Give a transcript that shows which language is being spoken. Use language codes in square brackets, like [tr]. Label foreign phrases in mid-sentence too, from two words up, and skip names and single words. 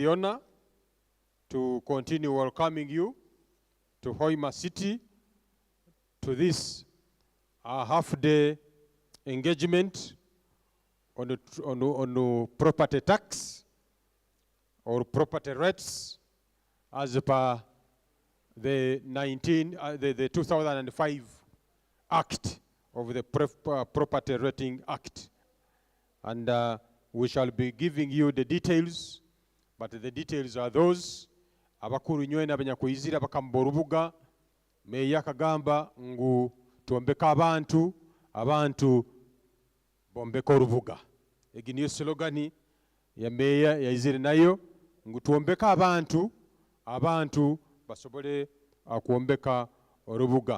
[en] honor to continue welcoming you to Hoima City, to this half-day engagement on the property tax or property rates as per the 2005 Act of the Property Rating Act. And we shall be giving you the details, but the details are those [nyo] abakuru nywena abanyakuyizira bakamba orubuga meya akagamba ngu tuombeka abantu bombeka orubuga. Egi niyo slogani ya meya yayizire nayo ngu tuombeka abantu basobole kuombeka orubuga.